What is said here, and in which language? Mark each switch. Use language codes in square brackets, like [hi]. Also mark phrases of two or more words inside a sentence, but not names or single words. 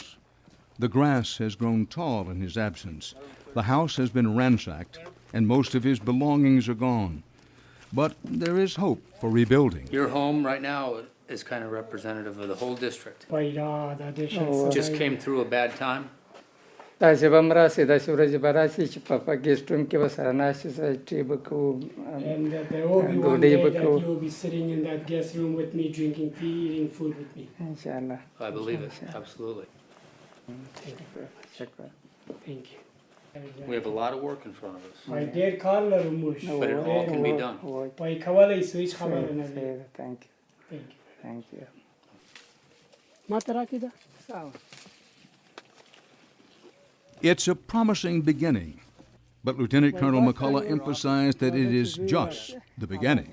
[en] The grass has grown tall in his absence. The house has been ransacked, and most of his belongings are gone. But there is hope for rebuilding. Your home right now is kind of representative of the whole district. Just came through a bad time. [ps] داسې به هم راسي داسې ورځې به راسي چې په [en] guest room [ps] کې به سره ناستې سره ټي به کوو ډوډۍ به کوو انشاءالله. [en] I believe it, absolutely. Thank you. We have a lot of work in front of us. But it all can be done. Thank you. Thank you. It's a promising beginning, but Lieutenant Colonel McCullough emphasized that it is just the beginning.